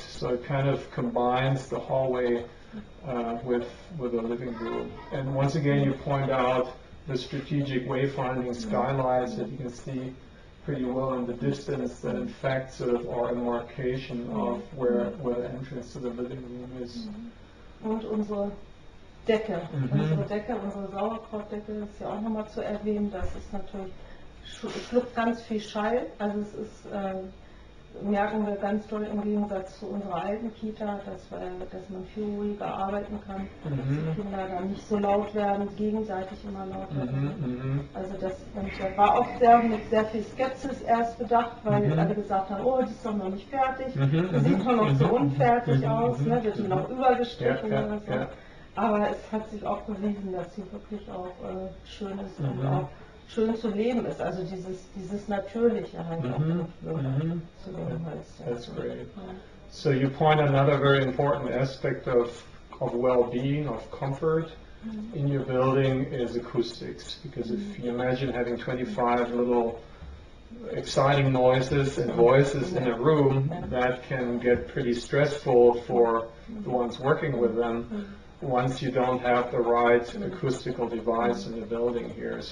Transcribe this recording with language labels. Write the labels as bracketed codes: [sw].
[en] So it kind of combines the hallway with the living room. And once again, you point out the strategic wayfinding skylights that you can see pretty well in the distance, that in fact sort of are a markation of where the entrance to the living room is. [de] Und unsere Decke, unsere Sauerkrautdecke ist ja auch nochmal zu erwähnen. Das ist natürlich, schluckt ganz viel Schall. Also es ist, merken wir ganz doll im Gegensatz zu unserer alten Kita, dass man viel ruhiger arbeiten kann, dass die Kinder dann nicht so laut werden, gegenseitig immer lauter werden. Also das war auch mit sehr viel Skepsis erst bedacht, weil alle gesagt haben, oh, das ist doch noch nicht fertig, das sieht doch noch so unfertig aus, ne? Wird die noch übergestrichen oder so. Aber es hat sich auch bewiesen, dass sie wirklich auch schön ist und auch schön zu leben ist, also dieses Natürliche halt auch zu leben heißt. [en] That's great. So you point another very important aspect of well-being, of comfort in your building is acoustics, because if you imagine having 25 little exciting noises and voices in a room, that can get pretty stressful for the ones working with them once you don't have the right acoustical device in the building here.